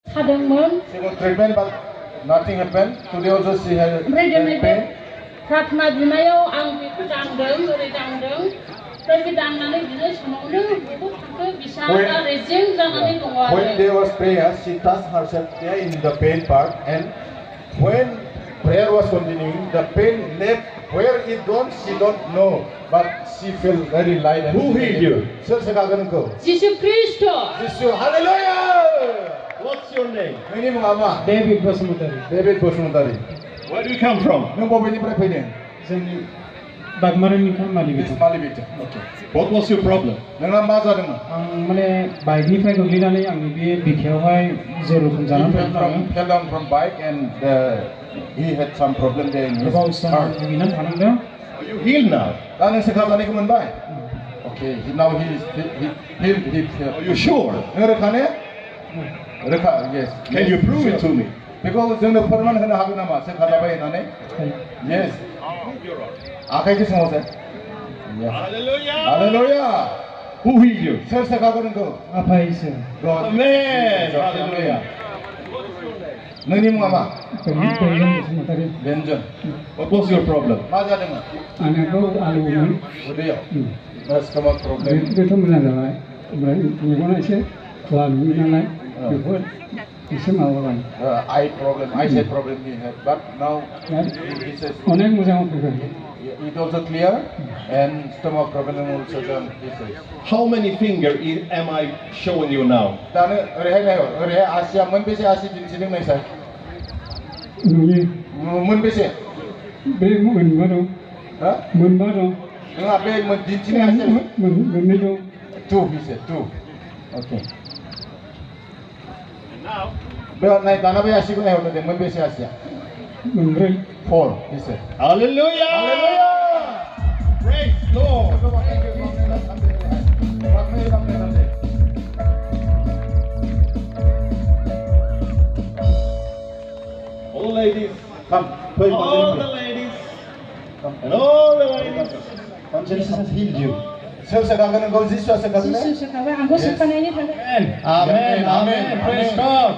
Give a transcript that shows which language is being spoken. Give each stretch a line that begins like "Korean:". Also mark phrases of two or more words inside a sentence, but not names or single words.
Bodo: सादोंमोन
English: she got treatment but nothing happened today also she has pain
Bodo: प्रार्थना बिनायाव आं बेखौ दांदों ओरै दांदों ओमफ्राय बे दांनानै बिदिनो समावनो बहुत थाखो बिसारा रेजें जानानै दङ आरो
English: when there was prayer she touched herself there in the pain part and when prayer was continuing the pain left where it gone she don't know but she felt very light and who healed you
Bodo: सोर सेखागोन नोंखौ जिसु ख्रीष्ट जिसु हालेलुया
English: what's your name
Bodo: नोंनि मुङा मा डेभिड बसुमतारी
English: where do you come from
Bodo: नों बबेनिफ्राय फैदों जोंनि बागमारानिफ्राय मालिबिट
English: okay what was your problem
Bodo: नोंहा मा जादोंमोन आं माने बाइकनिफ्राय गोग्लैनानै आंनि बे बिखायावहाय जेरखम जानानै
English: fell down from bike and he had some problem there in his heart
Bodo: भुगिनानै थानांदों
English: you healed now
Bodo: दा नों सेखाजानायखौ मोनबाय
English: okay now he is healed are you sure
Bodo: नों रोखा ने रोखा yes
English: can you prove it to me
Bodo: बेखौ जोंनो फोरमान होनो हागोन नामा सेखाजाबाय होननानै yes आखाइखौ सोमावसाय हालेलुया
English: who healed you
Bodo: सोर सेखागोन नोंखौ आफा इसोर
English: amen hallelujah
Bodo: नोंनि मुङा मा बसुमतारी बेन्जन
English: what was your problem
Bodo: मा जादोंमोन आंनाथ' आलुमोन उदैयाव
English: stomach problem
Bodo: बेथ' मोजां जाबाय ओमफ्राय मेगना एसे खुवा नुयो नालाय बेफोर एसे माबाबाय
English: eye problem eyesight problem he had but now he says
Bodo: अनेक मोजाङाव फैबाय
English: it also clear and stomach problem also done he says how many finger am I showing you now
Bodo: दानो ओरैहाय नाय ओरैहाय आसिया मोनबेसे आसि दिन्थिदों नायसाय नुयो मोनबेसे बे मोनबा दं हा मोनबा दं नोंहा बे दिन्थिनाय आसिया मोननै दं
English: two he said two okay
Bodo: बे नाय दाना बे आसिखौ नायहरनो दे मोनबेसे आसिया मोनब्रै
English: four he said hallelujah praise Lord all ladies come all the ladies and all the ladies Jesus has healed you
Bodo: सोर सेखागोन नोंखौ जिसुआ सेखागोन जिसु सेखाबाय आंखौ सेखानायनि थाखाय
English: amen amen praise God